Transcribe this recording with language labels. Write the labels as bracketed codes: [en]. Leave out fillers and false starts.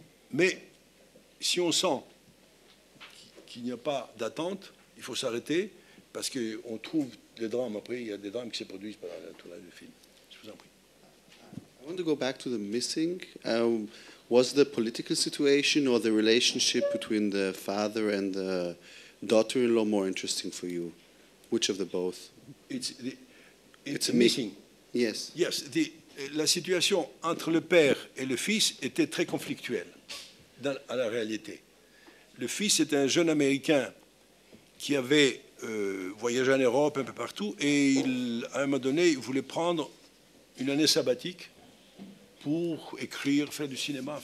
[fr] Mais si on sent qu'il n'y a pas d'attente, il faut s'arrêter parce qu'on trouve des drames. Après, il y a des drames qui se produisent pendant le tournage du film. Je vous en prie. [en] I want to go back to the missing. Was the political situation or the relationship between the father and the daughter-in-law more interesting for you? Which of the both? It's missing. Yes. Yes. [fr] La situation entre le père et le fils était très conflictuelle à la réalité. Le fils était un jeune Américain qui avait voyagé en Europe un peu partout et à un moment donné, il voulait prendre une année sabbatique pour écrire, faire du cinéma.